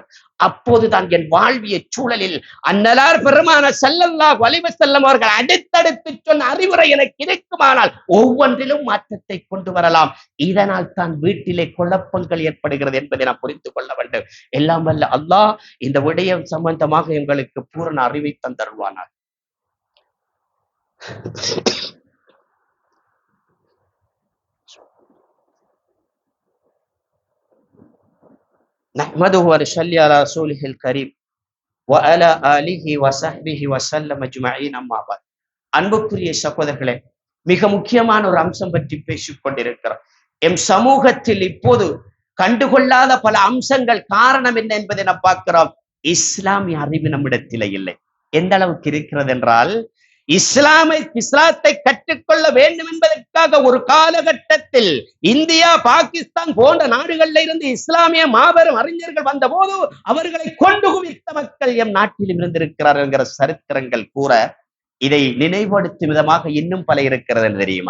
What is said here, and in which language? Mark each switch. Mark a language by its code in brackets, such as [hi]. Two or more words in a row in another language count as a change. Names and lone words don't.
[ta] அப்போதுதான் என் வாழ்விய சூழலில் அன்னலார் பெருமானார் [ar] صلى الله عليه وسلم [ta] அவர்கள் அடுத்தடுத்து சொன்ன அறிவுரை எனக்கு இருக்குமானால் ஒவ்வொன்றிலும் மாற்றத்தை கொண்டு வரலாம். இதனால் தான் வீட்டிலே குழப்பங்கள் ஏற்படுகிறது என்பதை நாம் புரிந்து கொள்ள வேண்டும். எல்லாம் வல்ல அல்லாஹ் இந்த விடயம் சம்பந்தமாக எங்களுக்கு பூரண அறிவை தந்தருள்வானார். [ar] نحمده ونصلي على رسوله الكريم وعلى آله وصحبه وسلم أجمعين أما بعد. [ta] அன்புக்குரிய சகோதரர்களே, மிக முக்கியமான ஒரு அம்சம் பற்றி பேசிக் கொண்டிருக்கிறோம். எம் சமூகத்தில் இப்போது கண்டுகொள்ளாத பல அம்சங்கள் காரணம் என்ன என்பதை நாம் பார்க்கிறோம். இஸ்லாமிய அறிவு நம்மிடத்தில் இல்லை. எந்த அளவுக்கு இருக்கிறது என்றால், இஸ்லாத்தை கற்றுக்கொள்ள வேண்டும் என்பதற்காக ஒரு காலகட்டத்தில் இந்தியா, பாகிஸ்தான் போன்ற நாடுகளில் இருந்து இஸ்லாமிய மாபெரும் அறிஞர்கள் வந்த போது அவர்களை கொண்டு குவித்த மக்கள் எம் நாட்டிலும் இருந்திருக்கிறார்கள் என்கிற சரித்திரங்கள் கூற இதை நினைவுபடுத்தும் விதமாக இன்னும் பல இருக்கிறது தெரியுமா?